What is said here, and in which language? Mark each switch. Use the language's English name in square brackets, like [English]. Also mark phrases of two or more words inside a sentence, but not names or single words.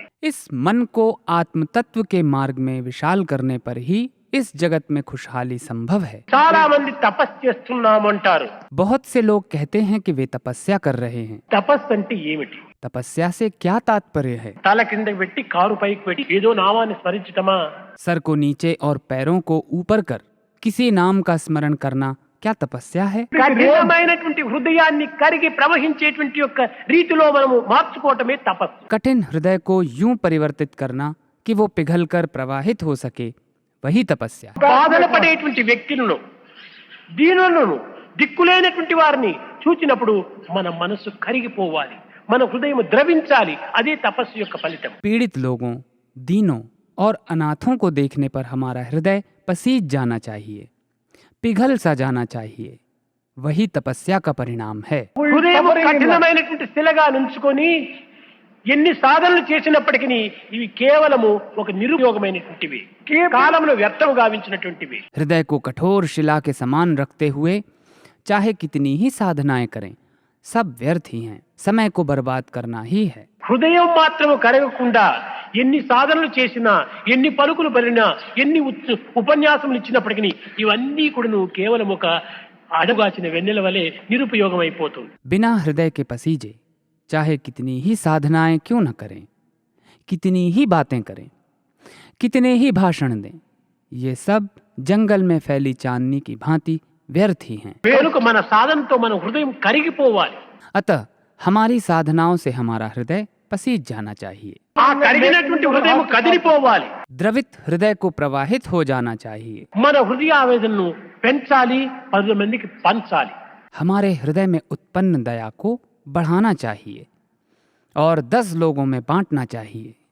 [Hindi] इस मन को आत्म तत्व के मार्ग में विशाल करने पर ही इस जगत में खुशहाली संभव है। [Telugu] చాలా మంది తపస్సు చేస్తున్నామంటారు. [Hindi] बहुत से लोग कहते हैं कि वे तपस्या कर रहे हैं। [Telugu] తపస్సు అంటే ఏమిటి? [Hindi] तपस्या से क्या तात्पर्य है? [Telugu] తల కిందకి పెట్టి కారు పైకి పెట్టి ఏదో నామాన్ని స్మరించటమా? [Hindi] सर को नीचे और पैरों को ऊपर कर किसी नाम का स्मरण करना क्या तपस्या है? [Telugu] కఠినమైనటువంటి హృదయాన్ని కరిగి ప్రవహించేటువంటి యొక్క రీతిలో మనము మార్చుకోవటమే తపస్సు. [Hindi] कठिन हृदय को यूं परिवर्तित करना कि वो पिघलकर प्रवाहित हो सके, वही तपस्या है। [Telugu] బాధన పడేటువంటి వ్యక్తులను, దీనులను, దిక్కులేనటువంటి వారిని చూచినప్పుడు మన మనసు కరిగిపోవాలి, మన హృదయం ద్రవించాలి. అదే తపస్సు యొక్క ఫలితం. [Hindi] पीड़ित लोगों, दीनों और अनाथों को देखने पर हमारा हृदय पसीज जाना चाहिए, पिघल सा जाना चाहिए, वही तपस्या का परिणाम है। [Telugu] హృదయం కఠినమైనటువంటి శిలగా నుంచుకొని ఎన్ని సాధనలు చేసినప్పటికీ ఇవి కేవలము ఒక నిరుపయోగమైనటువంటివి, కాలంలో వ్యర్థం గావించినటువంటివి. [Hindi] हृदय को कठोर शिला के समान रखते हुए चाहे कितनी ही साधनाएं करें, सब व्यर्थ ही हैं, समय को बर्बाद करना ही है। [Telugu] హృదయం మాత్రము కరగకుండా ఎన్ని సాధనలు చేసినా, ఎన్ని పలుకులు పలినా, ఎన్ని ఉపన్యాసములు ఇచ్చినప్పటికీ ఇవన్నీ కూడా కేవలం ఒక అడగాచిన వెన్నెల వలె నిరుపయోగం అయిపోతుంది. [Hindi] बिना हृदय के पसीजे चाहे कितनी ही साधनाएं क्यों न करें, कितनी ही बातें करें, कितने ही भाषण दें, ये सब जंगल में फैली चांदनी की भांति व्यर्थ ही हैं। [Telugu] కనుక మన సాధనతో మన హృదయం కరిగిపోవాలి. [Hindi] अतः हमारी साधनाओं से हमारा हृदय पसीज जाना चाहिए, [Telugu] ఆ కరిగినటువంటి హృదయం కదిలిపోవాలి. [Hindi] द्रवित हृदय को प्रवाहित हो जाना चाहिए। [Telugu] మన హృదయ ఆవేదనను పెంచాలి, 10 మందికి పంచాలి. [Hindi] हमारे हृदय में उत्पन्न दया को बढ़ाना चाहिए और 10 लोगों में बांटना चाहिए।